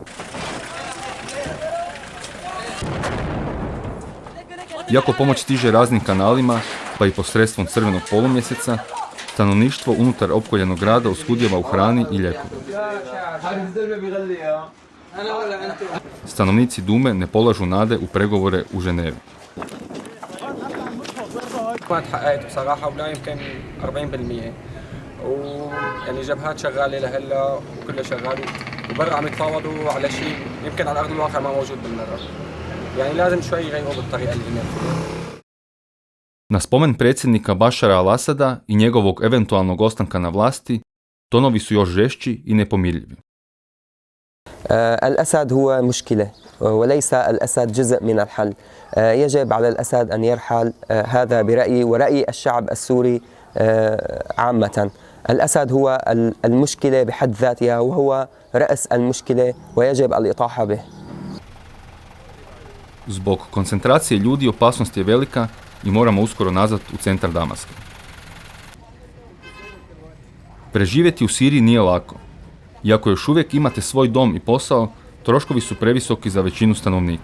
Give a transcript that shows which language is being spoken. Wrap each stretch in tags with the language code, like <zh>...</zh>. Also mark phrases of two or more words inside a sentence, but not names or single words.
<hr>Iako pomoć stiže raznim kanalima, pa i posredstvom crvenog polumjeseca, stanovništvo unutar opkoljenog grada oskudijeva u hrani i lijekovima. Stanovnici Dume ne polažu nade u pregovore u Ženevi.</hr> <ar>ما تحققت بصراحة ولا يمكن 40%. ويعني جبهات شغالة لهلا وكلها شغال وبرا عم يتفاوضوا على شيء يمكن على أرض الواقع ما موجود بالمرة. يعني لازم شوي يغيروا بالطريقة اللي هناك.</ar> <hr>Na spomen predsjednika Bašara al-Asada i njegovog eventualnog ostanka na vlasti, tonovi su još žešći i nepomirljivi.</hr> <ar>الأسد هو مشكلة وليس الأسد جزء من الحل. يجب على الأسد أن يرحل. هذا برأيي ورأي الشعب السوري عامة. الأسد هو المشكلة بحد ذاتها وهو رأس المشكلة ويجب الإطاحة به.</ar> <hr>Zbog koncentracije ljudi opasnost je velika i moramo uskoro nazad u centar Damaska. Preživjeti u Siriji nije lako. Iako još uvijek imate svoj dom i posao, troškovi su previsoki za većinu stanovnika.</hr>